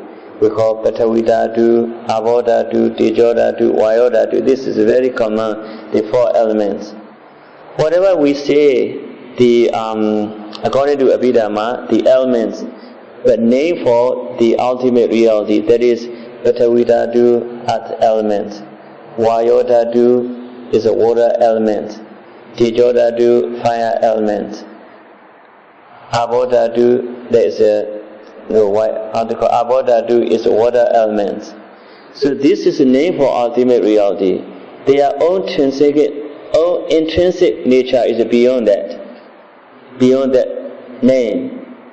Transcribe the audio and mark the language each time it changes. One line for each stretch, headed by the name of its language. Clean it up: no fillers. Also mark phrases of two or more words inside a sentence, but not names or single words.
Pali: We call Patavi dhatu, Abo dhatu, Tejo dhatu, Vayo dhatu.
English: This is very common, the four elements. Whatever we say, according to Abhidhamma, the elements, but name for the ultimate reality, that is
Pali: Patavi dhatu,
English: earth element.
Pali: Vayo dhatu
English: is a water element.
Pali: Tejo dhatu,
English: fire element.
Pali: Abo dhatu,
English: there is
Pali: Abo dhatu
English: is a water element. So this is a name for ultimate reality. Their own intrinsic nature is beyond that name.